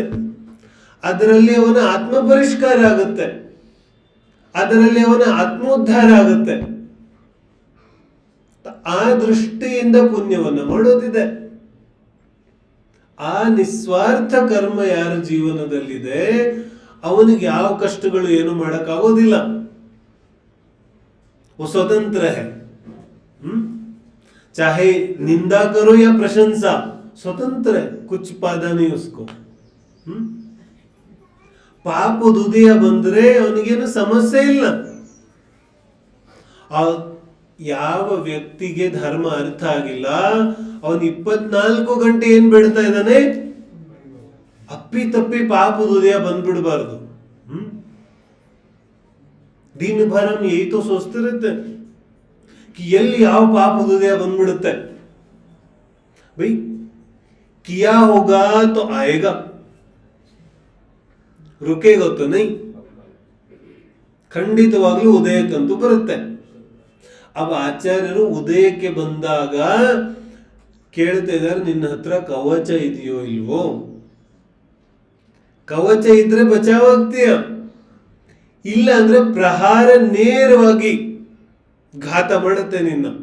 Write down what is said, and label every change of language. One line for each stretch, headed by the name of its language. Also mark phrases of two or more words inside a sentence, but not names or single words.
Kannada: ಅದರಲ್ಲಿ ಅವನ ಆತ್ಮ ಪರಿಷ್ಕಾರ ಆಗುತ್ತೆ, ಅದರಲ್ಲಿ ಅವನ ಆತ್ಮೋದ್ಧಾರ ಆಗುತ್ತೆ. ಆ ದೃಷ್ಟಿಯಿಂದ ಪುಣ್ಯವನ್ನ ಮಾಡೋದಿದೆ. ಆ ನಿಸ್ವಾರ್ಥ ಕರ್ಮ ಯಾರ ಜೀವನದಲ್ಲಿದೆ ಅವನಿಗೆ ಯಾವ ಕಷ್ಟಗಳು ಏನು ಮಾಡಕ್ಕಾಗೋದಿಲ್ಲ.
Hindi: वो स्वतंत्र है. चाहे निंदा करो या प्रशंसा, स्वतंत्र है, कुछ बाधा नहीं उसको.
Kannada: ಪಾಪ ದುದಿಯ ಬಂದ್ರೆ ಅವನಿಗೇನು ಸಮಸ್ಯೆ ಇಲ್ಲ. ಯಾವ ವ್ಯಕ್ತಿಗೆ ಧರ್ಮ ಅರ್ಥ ಆಗಿಲ್ಲ ಅವನು 24 ಗಂಟೆ ಏನ್ ಬೇಡ್ತಾ ಇದ್ದಾನೆ? ಅಪ್ಪಿ ತಪ್ಪಿ ಪಾಪದ ಉದಯ ಬಂದ್ಬಿಡಬಾರ್ದು.
Hindi: दिन भर हम यही तो सोचते रहते हैं कि
Kannada: ಎಲ್ಲಿ ಯಾವ ಪಾಪದ ಉದಯ ಬಂದ್ಬಿಡುತ್ತೆ.
Hindi: भाई किया होगा तो आएगा, रुकेगा तो नहीं.
Kannada: ಖಂಡಿತವಾಗ್ಲೂ ಉದಯಕ್ಕಂತೂ ಬರುತ್ತೆ. अब ಆಚಾರ್ಯರು ಉದಯಕ್ಕೆ ಬಂದಾಗ ಕೇಳ್ತಾ ಇದ್ದಾರೆ, ನಿನ್ನ ಹತ್ರ ಕವಚ ಇದೆಯೋ ಇಲ್ವೋ? ಕವಚ ಇದ್ರೆ ಬಚಾವಾಗ್ತೀಯ, ಇಲ್ಲ ಅಂದ್ರೆ ಪ್ರಹಾರ ನೇರವಾಗಿ ಘಾತ ಮಾಡುತ್ತೆ ನಿನ್ನ.